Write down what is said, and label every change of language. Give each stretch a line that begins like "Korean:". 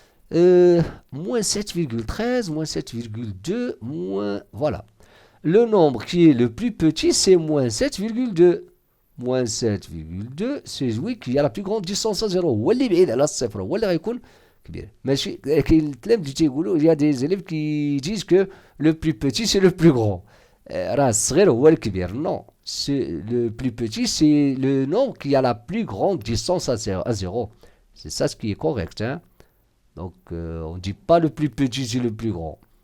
French: Moins 7,13, moins 7,2, moins... Voilà. Le nombre qui est le plus petit, c'est moins 7,2. Moins 7,2, c'est lui qui a la plus grande distance à 0.
Arabic: هو اللي بعيد على الصفر، هو اللي غيكون كبير. ماشي كاين التلاميذ اللي تيقولوا
French: il y a des élèves qui disent que le plus petit c'est le plus grand.
Arabic: راه الصغير هو الكبير.
French: Non, le plus petit c'est le nombre qui a la plus grande distance à 0. C'est ça ce qui est correct, hein. Donc on ne dit pas le plus petit c'est le plus grand.